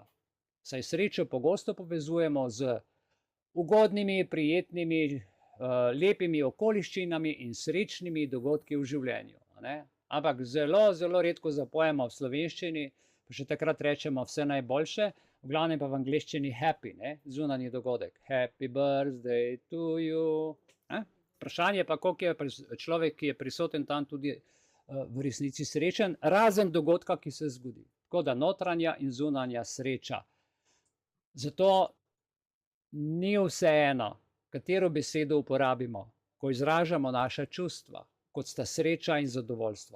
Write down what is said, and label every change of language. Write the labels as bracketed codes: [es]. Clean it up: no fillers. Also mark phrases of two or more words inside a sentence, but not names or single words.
[sl] Saj srečo pogosto povezujemo z ugodnimi, prijetnimi, lepimi okoliščinami in srečnimi dogodki v življenju. Ampak zelo, zelo redko zapojemo v slovenščini, pa še takrat rečemo vse najboljše, v glavnem pa v angleščini happy, zunanji dogodek. [en] Happy birthday to you. [sl] Vprašanje pa, koliko je človek, ki je prisoten tam, tudi v resnici srečen, razen dogodka, ki se zgodi. Tako da notranja in zunanja sreča. Zato ni vseeno, katero besedo uporabimo, ko izražamo naša čustva, kot sta sreča in zadovoljstvo.